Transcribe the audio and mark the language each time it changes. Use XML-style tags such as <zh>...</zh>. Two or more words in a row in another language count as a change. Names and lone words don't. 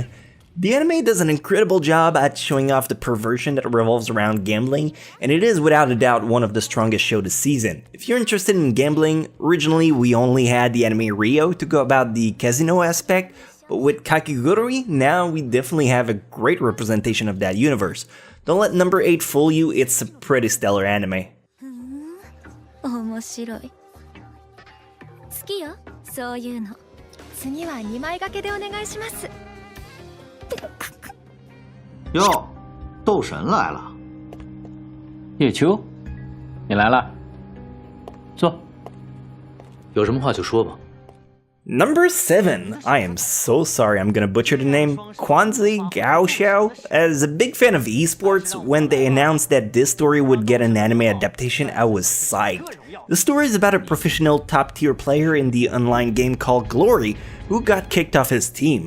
<en>The anime does an incredible job at showing off the perversion that revolves around gambling, and it is without a doubt one of the strongest shows this season. If you're interested in gambling, originally we only had the anime Rio to go about the casino aspect, but with Kakegurui, now we definitely have a great representation of that universe. Don't let number 8 fool you, it's a pretty stellar anime.</en> <ja>面白い。好きよ、そういうの。次は2枚掛けでお願いします。</ja> <zh>哟，斗神来了。叶秋，你来了，坐。有什么话就说吧。</zh> <en>Number 7. I am so sorry I'm gonna butcher the name. Quanzi Gaoxiao. As a big fan of esports, when they announced that this story would get an anime adaptation, I was psyched. The story is about a professional top-tier player in the online game called Glory, who got kicked off his team.</en>